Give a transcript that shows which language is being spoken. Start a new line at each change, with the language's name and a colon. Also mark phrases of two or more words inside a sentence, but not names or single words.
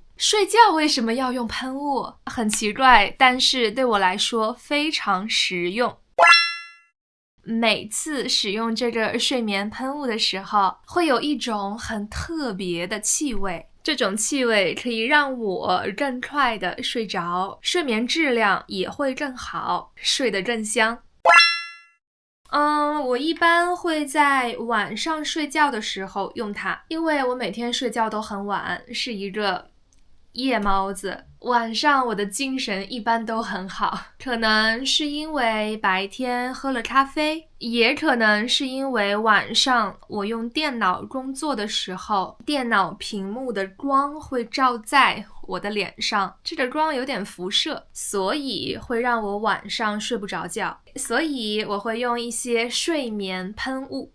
Chinese: 睡覺為什麼要用噴霧？很奇怪，但是對我來說非常實用。每次使用這個睡眠噴霧的時候，會有一種很特別的氣味，這種氣味可以讓我更快的睡着，睡眠質量也會更好，睡得更香。我一般會在晚上睡覺的時候用它，因為我每天睡覺都很晚，是一個夜貓子，晚上我的精神一般都很好，可能是因為白天喝了咖啡，也可能是因為晚上我用電腦工作的時候，電腦屏幕的光會照在我的臉上，這個光有點輻射，所以會讓我晚上睡不着覺，所以我會用一些睡眠噴霧。